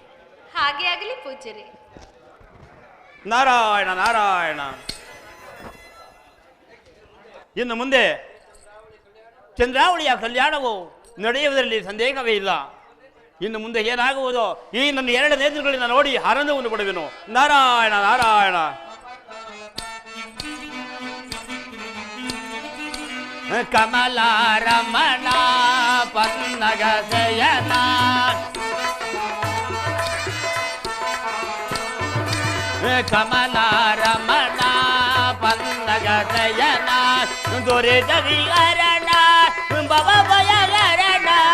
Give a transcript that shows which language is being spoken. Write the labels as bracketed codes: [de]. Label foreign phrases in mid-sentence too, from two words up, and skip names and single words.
[kn] ಹಾಗೆ ಆಗಲಿ ಪೂಜ್ಯರೇ. ನಾರಾಯಣ ನಾರಾಯಣ. ಇನ್ನು ಮುಂದೆ ಚಂದ್ರಾವಳಿಯ ಕಲ್ಯಾಣವು ನಡೆಯುವುದರಲ್ಲಿ ಸಂದೇಹವೇ ಇಲ್ಲ. ಇನ್ನು ಮುಂದೆ ಏನಾಗುವುದೋ ಈ ನನ್ನ ಎರಡು ನೇತ್ರಗಳಿಂದ ನೋಡಿ ಆನಂದವನ್ನು ಪಡುವೆನು. ನಾರಾಯಣ ನಾರಾಯಣ. ಕಮಲ ರಮಣ ಪನ್ನಗ ಶಯನ ಕಮಲ ರಮಣ ಪನ್ನಗ ಶಯನ ದೊರೆತ ವಿಹರಣ ಭವ ಭಯಗರಣ